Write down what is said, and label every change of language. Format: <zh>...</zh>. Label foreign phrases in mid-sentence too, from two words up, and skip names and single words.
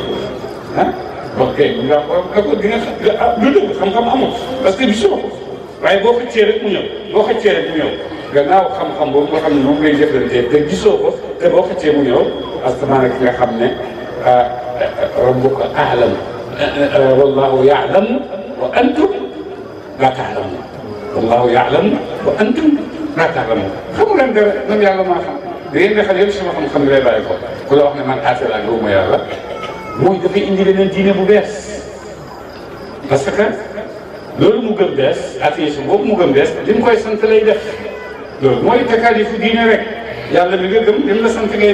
<wo>ok nga ko di nga lu dëgg xam-xam amul</wo> <fr>parce que</fr> <wo>gisoo ko waaye boo xëccee rek mu ñëw gannaaw xam-xam boobu nga xam ne moom ngay jëflantee te gisoo ko te boo xëccee mu ñëw asamaan ki nga xam ne</wo> <ar>ربك أعلم والله يعلم وأنتم لا تعلمون والله يعلم وأنتم لا تعلمون</ar> <wo>xamu leen dara man yàlla maa xam da ngeen nga xam yëpp sama xam-xam lay bàyyi ko ku la wax ne man aate laa gëwuma yàlla mooy dafay indi leneen diine bu bees</wo> <fr>parce que</fr> <wo>loolu mu gëm bees attention boobu mu gëm bees li mu koy sant lay def loolu mooy takaalifu diine rek yàlla mi nga gëm li mu la sant ngay</wo>